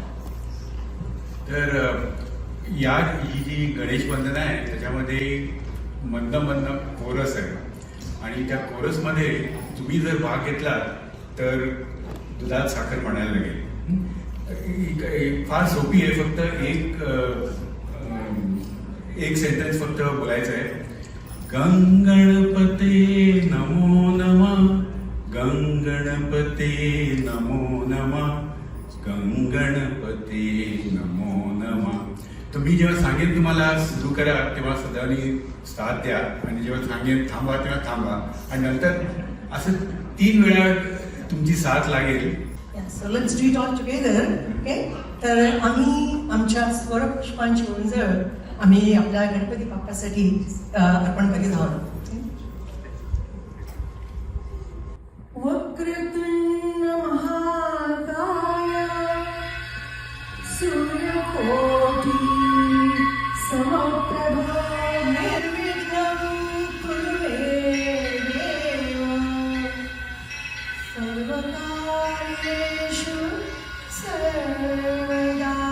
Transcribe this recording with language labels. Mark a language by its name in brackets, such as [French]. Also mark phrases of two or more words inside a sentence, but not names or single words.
[Marathi] तर ही जी गणेश वंदना आहे त्याच्यामध्ये मंद मंद कोरस आहे आणि त्या कोरसमध्ये तुम्ही जर भाग घेतला तर दुधात साखर पडायला लागेल. फार सोपी आहे. फक्त एक सेंटेन्स फक्त बोलायचं आहे. [Sanskrit] गंगणपते नमो नमः, गंगणपते नमो नमः, गंगणपते नमो नमः. [Marathi] तर मी जेव्हा सांगेन तुम्हाला सुरू करा तेव्हा सदानी साथ द्या आणि जेव्हा सांगेन थांबा तेव्हा थांबा आणि नंतर असं 3 वेळा तुमची साथ लागेल. [English] So let's do it all together. Okay? [Marathi] तर आम्ही आमच्या स्वरपुष्पांची उंजळ आम्ही आपल्या गणपती बाप्पासाठी अर्पण करीत आहोत. [Sanskrit] वक्रतुंड महाकाय सूर्यकोटि समप्रभा निर्विघ्नं कुरु मे देव सर्वकार्येषु सर्वदा.